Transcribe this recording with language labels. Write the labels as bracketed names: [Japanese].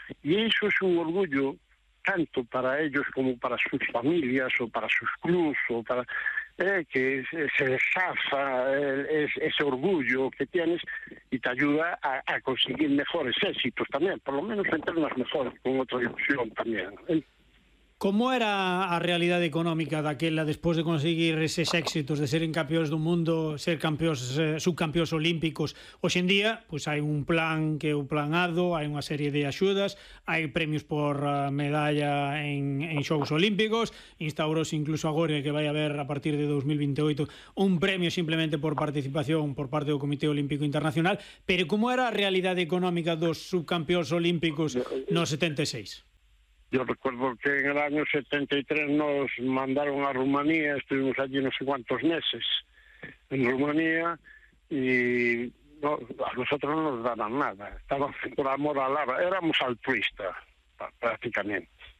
[Spanish] Y eso es un orgullo tanto para ellos como para sus familias o para sus clubes, o para que se deshaza ese orgullo que tienes, y te ayuda a conseguir mejores éxitos también, por lo menos en términos mejores, con otra ilusión también. [Galician] Como era a realidade económica daquela despois de conseguir eses éxitos de seren campeóns do mundo, ser campeóns, subcampeóns olímpicos? Hoxe en día, pois hai un plan que é o plan ADO, hai unha serie de axudas, hai premios por medalla en xogos olímpicos, instaurouse incluso agora que vai haber a partir de 2028 un premio simplemente por participación por parte do Comité Olímpico Internacional, pero como era a realidade económica dos subcampeóns olímpicos no 76? [Spanish] Yo recuerdo que en el año 73 nos mandaron a Rumanía, estuvimos allí no sé cuántos meses en Rumanía y no, a nosotros no nos daban nada. Estábamos por amor a Lara, éramos altruistas prácticamente.